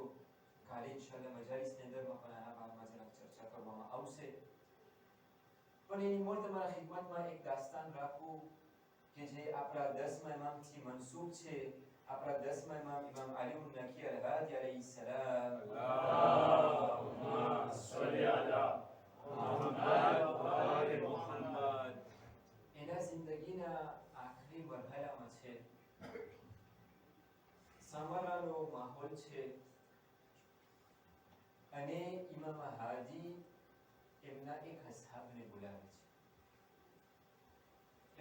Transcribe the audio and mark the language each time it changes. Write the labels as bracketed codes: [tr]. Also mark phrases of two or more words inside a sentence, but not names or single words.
[gu] કાલે ઇન્શાઅલ્લાહ મજાલિસની અંદરમાં પણ આના બારામાં જરાક ચર્ચા કરવામાં આવશે. પણ એની મોર તમારા ખિદમતમાં એક દાસ્તાન રાખું કે જે આપણા 10મા ઇમામથી મનસૂબ છે. આપણા 10મા ઇમામ ઇમામ અલી નકી અલ-હાદી અલૈહિસ્સલામ. [ar] اللهم صل على محمد وآل محمد. [gu] એના જિંદગી સામારાનો માહોલ છે અને ઇમામ હાદી એમના એક અસહાબને બોલાવે છે.